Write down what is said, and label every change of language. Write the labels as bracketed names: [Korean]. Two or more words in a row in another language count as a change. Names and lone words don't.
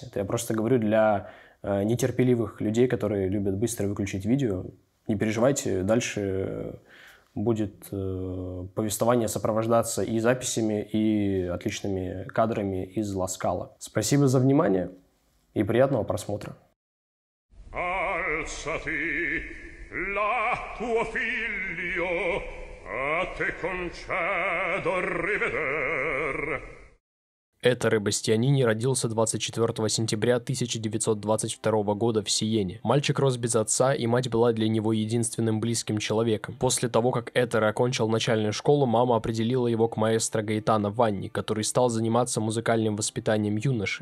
[Russian] Это я просто говорю для нетерпеливых людей, которые любят быстро выключить видео. Не переживайте, дальше будет повествование сопровождаться и записями, и отличными кадрами из Ла Скала. Спасибо за внимание. И приятного просмотра. [Italian] Alzati, là tuo figlio, a te concedo riveder. [Russian] Эттере Бастианини родился 24 сентября 1922 года в Сиене. Мальчик рос без отца, и мать была для него единственным близким человеком. После того, как Эттере окончил начальную школу, мама определила его к маэстро Гаэтано Ванни, который стал заниматься музыкальным воспитанием юноши.